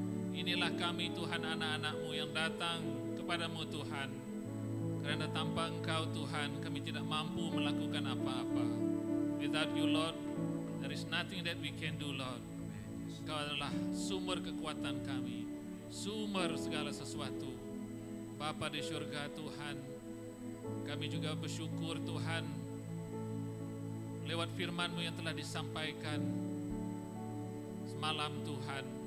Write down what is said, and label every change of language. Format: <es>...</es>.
<ms>Inilah kami Tuhan, anak-anak-Mu yang datang kepadamu Tuhan. Kerana tanpa Engkau Tuhan, kami tidak mampu melakukan apa-apa.</ms> <en>Without you, Lord, there is nothing that we can do, Lord.</en> <ms>Engkau adalah sumber kekuatan kami, sumber segala sesuatu. Bapa di syurga Tuhan, kami juga bersyukur Tuhan lewat firman-Mu yang telah disampaikan semalam Tuhan.</ms>